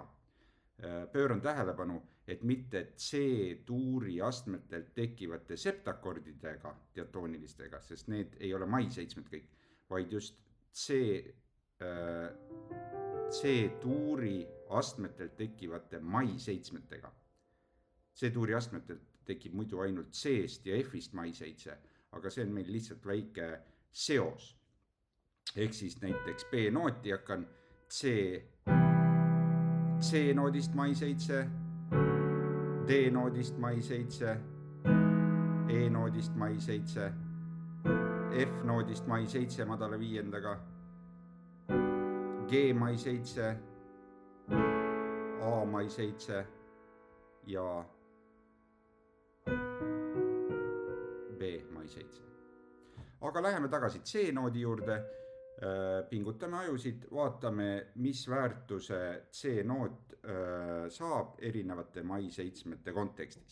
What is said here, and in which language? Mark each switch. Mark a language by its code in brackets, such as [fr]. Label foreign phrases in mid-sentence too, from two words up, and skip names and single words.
[et] Pööran tähelepanu, et mitte C-tuuri astmetelt tekkivate septakordidega diatoonilistega, sest need ei ole mai 7 kõik, vaid just C-tuuri astmetelt tekkivate mai 7-tega. C-tuuri astmetelt tekib muidu ainult C-st ja F-ist mai 7, aga see on meil lihtsalt väike seos. Ehk siis näiteks B-nooti hakkan C-noodist mai 7, D-noodist mai 7, E-noodist mai 7, F-noodist mai 7 madala viiendaga, G mai 7, A mai 7 ja B mai 7. Aga läheme tagasi C-noodi juurde. Pingutame ajusid, vaatame, mis väärtuse C-noot saab erinevate mai 7 kontekstis.